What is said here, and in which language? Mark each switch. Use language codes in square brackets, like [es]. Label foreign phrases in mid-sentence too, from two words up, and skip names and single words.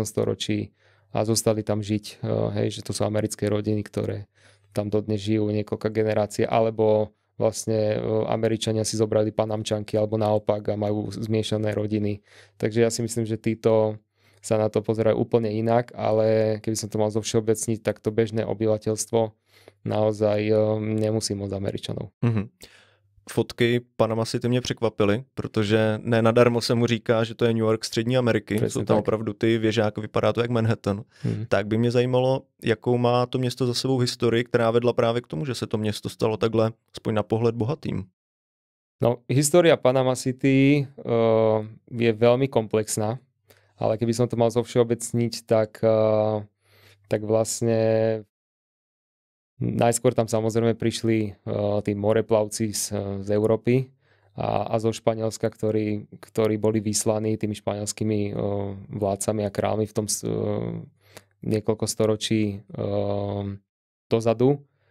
[sk] storočí a zostali tam žiť, hej, že to sú americké rodiny, ktoré tam dodnes žijú niekoľká generácie, alebo vlastne Američania si zobrali Panamčanky alebo naopak a majú zmiešané rodiny. Takže ja si myslím, že títo sa na to pozerajú úplne inak, ale keby som to mal zovšeobecniť, tak to bežné obyvateľstvo naozaj nemusí moc Američanov. [cs] Fotky Panama City mě překvapily, protože ne nadarmo se mu říká, že to je New York Střední Ameriky. Přesně jsou tam tak. Opravdu ty věžáky, vypadá to jak Manhattan. Tak by mě zajímalo, jakou má to město za sebou historii, která vedla právě k tomu, že se to město stalo takhle, aspoň na pohled, bohatým. [sk] No, história Panama City je veľmi komplexná, ale keby som to mal zovšeobecniť, tak vlastne najskôr tam samozrejme prišli tí moreplavci z Európy a zo Španielska, ktorí boli vyslaní tými španielskými vládcami a kráľmi v tom niekoľko storočí dozadu.